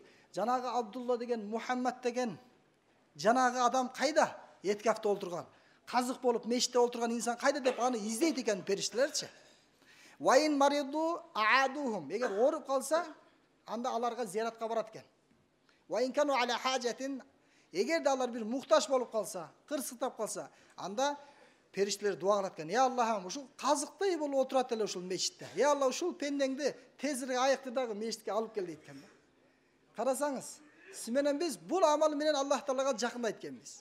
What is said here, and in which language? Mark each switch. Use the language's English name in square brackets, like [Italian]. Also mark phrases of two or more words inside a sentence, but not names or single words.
[Kyrgyz] Жанагы Абдулла деген, Мухаммад деген жанагы адам кайда? Этикафта отурган. Казык болуп мешитте отурган инсан кайда деп аны издейт экен периштелерчи. [Arabic] وإن مرضوا عادوهم. [Kyrgyz] Эгер ооруп калса, анда аларга зияратка барат экен. [Arabic] وإن كانوا على حاجة. [Kyrgyz] Эгер да алар бир муктаж болуп калса, кырсыктап калса, анда периштелер дуа кылат экен. Я Аллахым, ушул казыктай болуп отурат эле ушул мечитте. Я Алла, ушул пендеңди тезирээк аякты дагы мечитке алып кел дейт экен да. Карасаңыз, сиз менен биз бул амал менен Аллах Таалага жакындайт экенбиз.